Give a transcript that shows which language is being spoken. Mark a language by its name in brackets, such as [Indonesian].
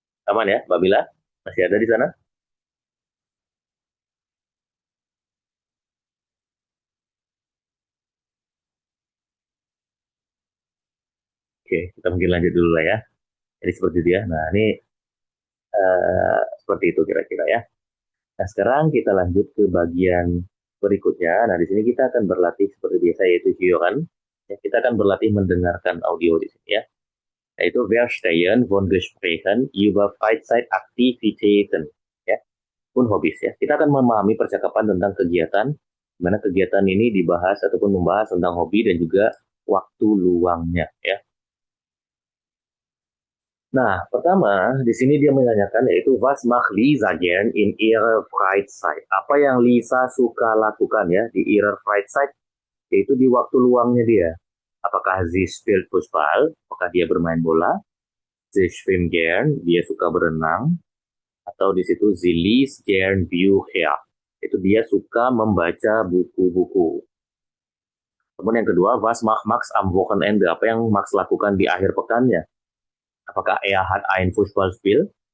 [Indonesian] Aman ya, Mbak Bila? Masih ada di sana? Oke, kita mungkin lanjut dulu lah ya. Jadi seperti itu ya. Nah, ini seperti itu kira-kira ya. Nah, sekarang kita lanjut ke bagian berikutnya. Nah, di sini kita akan berlatih seperti biasa, yaitu Giokan. Ya, kita akan berlatih mendengarkan audio di sini ya. [German] Yaitu Verstehen von Gesprächen über Freizeitaktivitäten. [Indonesian] Ya, pun hobis ya. Kita akan memahami percakapan tentang kegiatan, di mana kegiatan ini dibahas ataupun membahas tentang hobi dan juga waktu luangnya ya. Nah, pertama di sini dia menanyakan yaitu [German] was macht Lisa gern in ihrer Freizeit? [Indonesian] Apa yang Lisa suka lakukan ya di [German] ihrer Freizeit, [Indonesian] yaitu di waktu luangnya dia. Apakah [German] sie spielt Fußball? [Indonesian] Apakah dia bermain bola? [German] Sie schwimmt gern, [Indonesian] dia suka berenang, atau di situ [German] sie liest gern Bücher. [Indonesian] Itu dia suka membaca buku-buku. Kemudian yang kedua, [German] was macht Max am Wochenende? [Indonesian] Apa yang Max lakukan di akhir pekannya? Apakah [German] hat ein Fußballspiel?